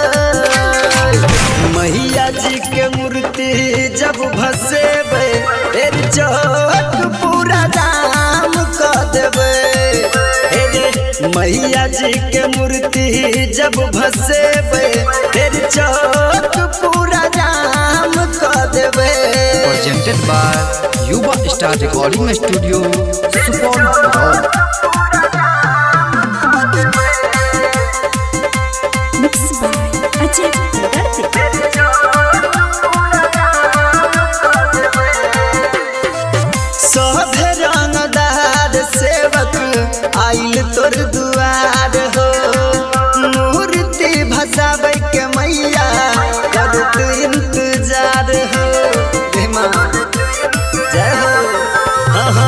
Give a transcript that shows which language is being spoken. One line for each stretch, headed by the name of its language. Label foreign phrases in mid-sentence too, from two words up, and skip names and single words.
Bhojpuri: मैया जी के मूर्ति जब भसेबे चौक पूरा जाम कर देबे मैया जी के मूर्ति जब भसेबे चौक पूरा जाम कर देबे।
English: Presented by Yuba Star Recording Studio, Supan. Mixed by Ajay Dugarte.
Bhojpuri: सभे रंगदार सेवक आइल तोर दुआर हो मूर्ति भसाबै के मैया करत इंतजार हो जय हो।